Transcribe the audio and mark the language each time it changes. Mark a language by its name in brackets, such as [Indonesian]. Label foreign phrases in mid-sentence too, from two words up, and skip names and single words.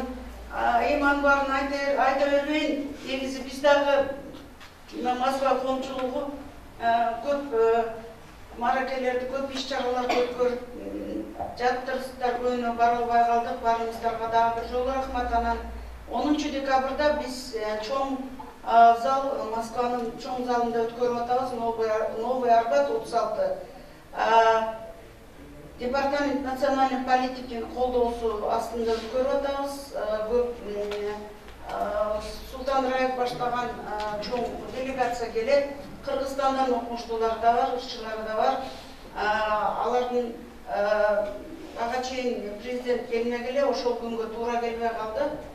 [Kyrgyz] Эми анын баарын айта бербейин. Негизи биз дагы Москва коомчулугу көп маракелерди, көп иш-чараларды өткөрүп жаттырсыздар, көйнө бара албай калдык. Баарыңыздарга дагы бир жолу рахмат. Анан 10 декабрда биз чоң зал, Москванын чоң залында өткөрүп атабыз. Новый Арбат 36. [Russian] Департамент национальной политики [Kyrgyz] колдоосу астында өткөрүп атабыз. Султан Раев баштаган чоң делегация келет. Кыргызстандан окумуштуулар да бар, ышчылар да бар. Алардын ага чейин президент келмек эле, ошол күнгө туура келбей калды.